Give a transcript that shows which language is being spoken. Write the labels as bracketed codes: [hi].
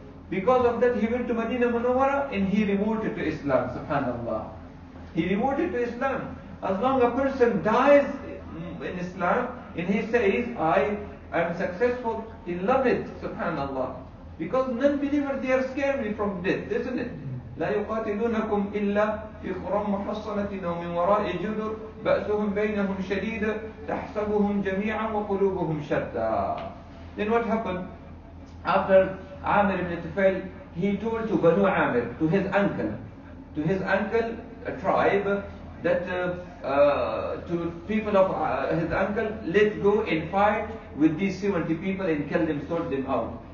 [en] Because of that, he went to Medina Munawwara and he reverted to Islam, subhanallah. He reverted to Islam. As long as a person dies in Islam and he says, I am successful, he loves it, subhanallah. Because non-believers, they are scared from death, isn't it? [ar] لا يقاتلونكم إلا في قرى محصنة أو من وراء جدر بأسهم بينهم شديد تحسبهم جميعا وقلوبهم شتى. [en] Then what happened? After Amir ibn Tufail, he told to Banu Amir, to his uncle, a tribe, that to people of his uncle, let's go and fight with these 70 people and kill them, sort them out.